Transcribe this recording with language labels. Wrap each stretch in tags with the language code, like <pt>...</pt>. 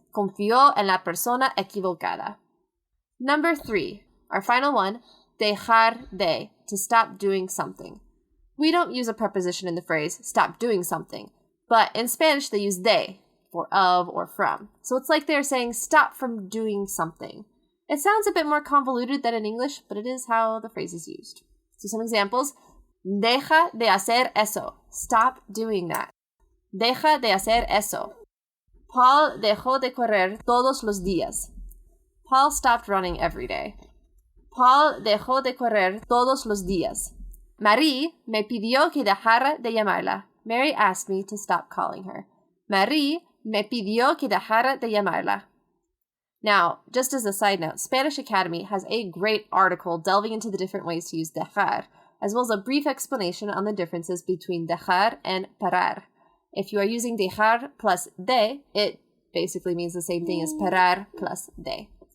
<es>Confió en la persona equivocada.</es> <en>Number 3, our final one, dejar de, to stop doing something. We don't use a preposition in the phrase stop doing something, but in Spanish they use de, for of or from. So it's like they're saying stop from doing something. It sounds a bit more convoluted than in English, but it is how the phrase is used. So some examples,</en> <es>deja de hacer eso,</es> <en>stop doing that.</en> <es>Deja de hacer eso. Paul dejó de correr todos los días.</es> <en>Paul stopped running every day.</en> <es>Paul dejó de correr todos los días. Marie me pidió que dejara de llamarla.</es> <en>Mary asked me to stop calling her.</en> <es>Marie me pidió que dejara de llamarla.</es> <en>Now, just as a side note, Spanish Academy has a great article delving into the different ways to use dejar, as well as a brief explanation on the differences between dejar and parar. If you are using dejar plus de, it basically means the same thing as parar plus de.</en>